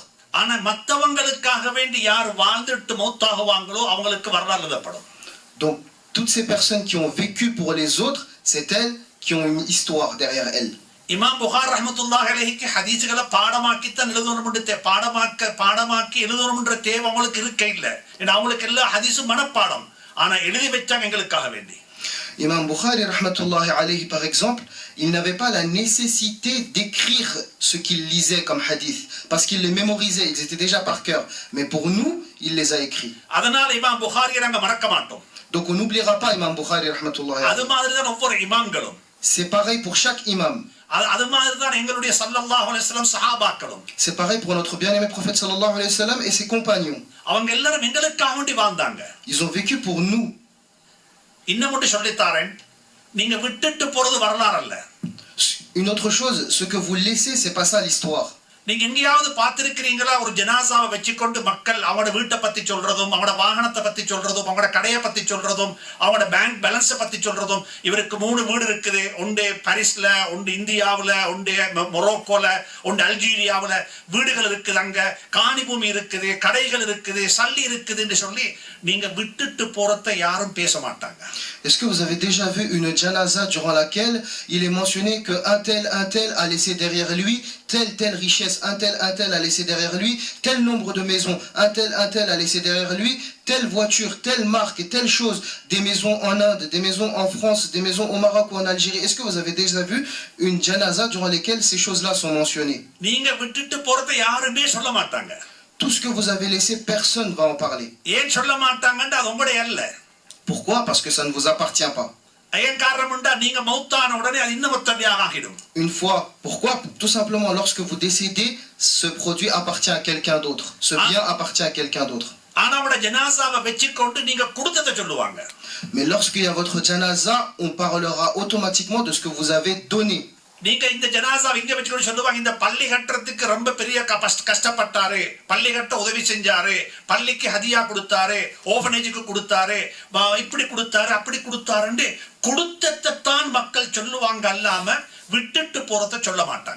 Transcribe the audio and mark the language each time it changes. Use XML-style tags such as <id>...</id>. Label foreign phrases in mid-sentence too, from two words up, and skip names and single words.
<ta>ஆனா மத்தவங்களுக்காக வேண்டி யார் வாழ்ந்துட்டு மௌத்தாகுவாங்களோ அவங்களுக்கு வரலாறு எழுதப்படும்.</ta> <fr>Donc toutes ces personnes qui ont vécu pour les autres, c'est elles qui ont une histoire derrière elles.</fr> <ta>இமாம் புகார்</ta> <ar>رحمة الله عليه</ar> <ta>ஹதீஸ்களை பாடமாக்கித்தான் எழுதணும்னு பாடமாக்கி எழுதணும்ன்ற தேவை அவங்களுக்கு இருக்க இல்லை. ஏன்னா அவங்களுக்கு எல்லா ஹதீஸும் மனப்பாடம். ஆனா எழுதி வச்சாங்க எங்களுக்காக வேண்டி.</ta> <fr>Imam Bukhari</fr> <ar>رحمة الله عليه</ar> <fr>par exemple, il n'avait pas la nécessité d'écrire ce qu'il lisait comme hadith parce qu'il les mémorisait, ils étaient déjà par cœur, mais pour nous, il les a écrits.</fr> <ta>அதனால இமாம் புகாரியை நாங்க மறக்க மாட்டோம்.</ta> <fr>Donc on n'oubliera pas Imam Bukhari rahmatullahi</fr> <ta>அது</ta> <fr>alayhi.</fr> <ta>மாதிரி தான் ஒவ்வொரு இமாம்களும்.</ta> <fr>C'est pareil pour chaque imam.</fr> <ta>அது மாதிரி தான் எங்களுடைய</ta> <ar>صلى الله عليه وسلم</ar> <ta>சஹாபாக்களும்.</ta> <fr>C'est pareil pour notre bien-aimé prophète</fr> <ar>صلى الله عليه وسلم</ar> <fr>et ses compagnons.</fr> <ta>அவங்க எல்லாரும் எங்களுக்காக வேண்டி வாழ்ந்தாங்க.</ta> <fr>Ils ont vécu pour nous.</fr> <ta>இன்னும் ஒன்று சொல்லித்தாரேன், நீங்க விட்டுட்டு போறது வரலாறு அல்ல.</ta> <fr>Une autre chose, ce que vous laissez, c'est pas ça l'histoire.</fr> <ta>நீங்க எங்கேயாவது பார்த்திருக்கிறீங்களா ஒரு ஜனாசாவை வச்சுக்கொண்டு மக்கள் அவங்களோட வீட்டை பத்தி சொல்றதும் அவங்களோட வாகனத்தை பத்தி சொல்றதும் அவங்களோட கடையை பத்தி சொல்றதும் அவங்களோட</ta> <en>bank balance</en> <ta>பத்தி சொல்றதும், இவருக்கு 3 வீடு இருக்குது, ஒன்று பாரிஸ்ல, ஒன்று இந்தியாவுல, ஒன்று மொரோக்கோல, ஒன்று அல்ஜீரியாவுல வீடுகள் இருக்குது, அங்க காணி பூமி இருக்குது, கடைகள் இருக்குது, சல்லி இருக்குதுன்னு சொல்லி நீங்க விட்டுட்டு போறத யாரும் பேச மாட்டாங்க.</ta> <fr>Est-ce que vous avez déjà vu une janaza durant laquelle il est mentionné que un tel a laissé derrière lui telle richesse, un tel a laissé derrière lui tel nombre de maisons, un tel a laissé derrière lui telle voiture, telle marque et telle chose, des maisons en Inde, des maisons en France, des maisons au Maroc ou en Algérie. Est-ce que vous avez déjà vu une janaza durant lesquelles ces choses-là sont mentionnées?</fr> <ta>நீங்க விட்டுட்டு போறத யாருமே சொல்ல மாட்டாங்க.</ta> <fr>Tout ce que vous avez laissé, personne ne va en parler.</fr> <ta>ஏன் சொல்ல மாட்டாங்கன்னு அது உங்களுடைய அல்ல.</ta> <fr>Pourquoi? Parce que ça ne vous appartient pas.</fr> <ta>ஏன் காரணம்டா நீங்க மௌத்தான உடனே அது இன்னும் ஒத்தடியாக ஆகிடும்.</ta> <fr>Une fois, pourquoi? Tout simplement, lorsque vous décédez, ce produit appartient à quelqu'un d'autre. Ce bien appartient à quelqu'un d'autre.</fr> <ta>ஆனா அவட ஜனாசாவை வச்சுக்கொண்டு நீங்க கொடுத்ததை சொல்லுவாங்க.</ta> <fr>Mais lorsqu'il y a votre janaza, on parlera automatiquement de ce que vous avez donné.</fr> <ta>நீங்க இந்த ஜனாசாவை இங்க வச்சுக்கொண்டு சொல்லுவாங்க, இந்த பள்ளி கட்டுறதுக்கு ரொம்ப பெரிய கஷ்டப்பட்டாரு, பள்ளி கட்ட உதவி செஞ்சாரு, பள்ளிக்கு ஹதியா கொடுத்தாரு, ஓபனேஜுக்கு கொடுத்தாரு, இப்படி கொடுத்தாரு, அப்படி கொடுத்தாருன்னு கொடுத்ததான் மக்கள் சொல்லுவாங்க, அல்லாம விட்டுட்டு போறத சொல்ல மாட்டாங்க.</ta>